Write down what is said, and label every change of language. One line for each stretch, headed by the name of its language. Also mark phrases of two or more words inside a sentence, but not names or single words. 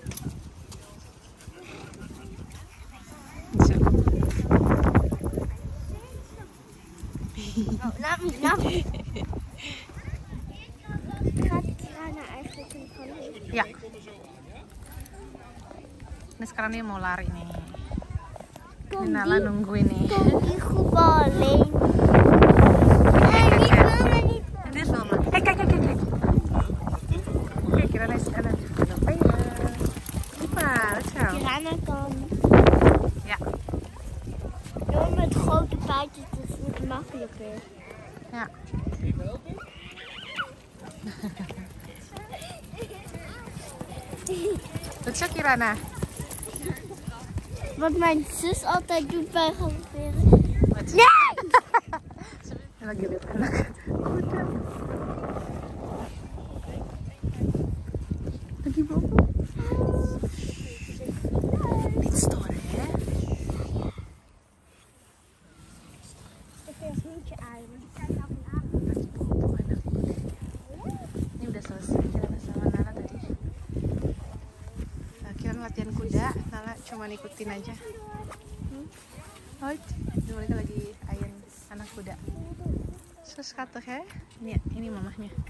Dutch: Zo. Oh, laat me. Gaat Kirana eigenlijk een van? Ja.
Indonesian: Nah sekarang dia mau lari nih. Nala nungguin nih.
Dutch: Kom alleen. Dit is mama. Kijk. Kijk, Kirana is aan het spelen. Hoppa,
English: let's go.
Dutch: Kirana kan. Ja. Door met grote paardjes is het makkelijker. Ja. Goed zo, Kirana. Wat mijn zus altijd doet bij galopperen. Wat? Nee!
Indonesian: Lagi lihat anak kuda. Lagi bobo.
Dutch: Niet storen, hè? Ik vind het hoedje aan.
Indonesian: Lagi bobo anak kuda. Ini udah selesai Kirana sama Nala tadi. Nah, Kirana latihan kuda, Nala cuma ikutin aja. Hoi, mereka lagi ayun anak kuda.
Dutch: So schattig
Indonesian: ya. Ini mamahnya.